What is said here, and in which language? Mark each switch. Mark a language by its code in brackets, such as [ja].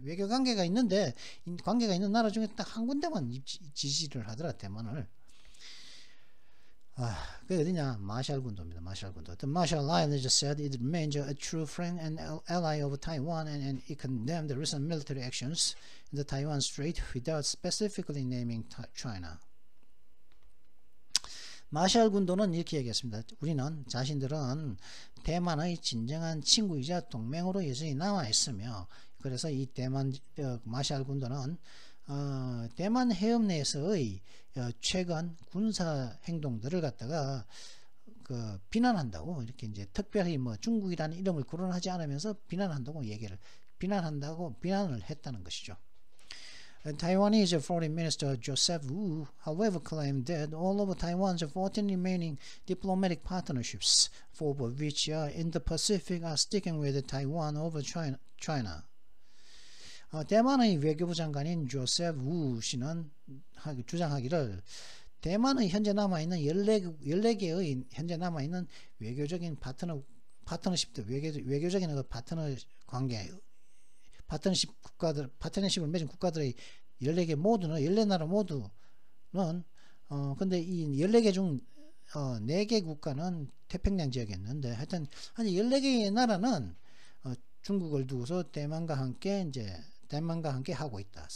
[ko] 외교 관계가 있는 나라 중에 딱 한 군데만 지지를 하더라, 대만을. 그게 어디냐? 마샬군도입니다. 마샬군도. [en] The Marshall Islands said it remains a true friend and ally of Taiwan, and it condemned the recent military actions in the Taiwan Strait without specifically naming China. [ko] 마샬 군도는 이렇게 얘기했습니다. 우리는 자신들은 대만의 진정한 친구이자 동맹으로 여전히 남아 있으며, 그래서 이 마샬 군도는 대만 해협 내에서의 최근 군사 행동들을 갖다가 비난한다고, 이렇게 이제 특별히 중국이라는 이름을 거론하지 않으면서 비난을 했다는 것이죠. [en] Taiwanese Foreign Minister Joseph Wu, however, claimed that all of Taiwan's 14 remaining diplomatic partnerships, 4 of which are in the Pacific, are sticking with Taiwan over China. [ko] 대만의 외교부 장관인 조셉 우 씨는 주장하기를 대만의 현재 남아있는 14개의 현재 남아있는 외교적인 파트너십도 외교적인 그 파트너 관계, 파트너십을 맺은 국가들의 14개 모두는 14나라 모두는 근데 이 14개 중 4개 국가는 태평양 지역에 있는데 하여튼 한 14개의 나라는 중국을 두고서 대만과 함께 하고 있다.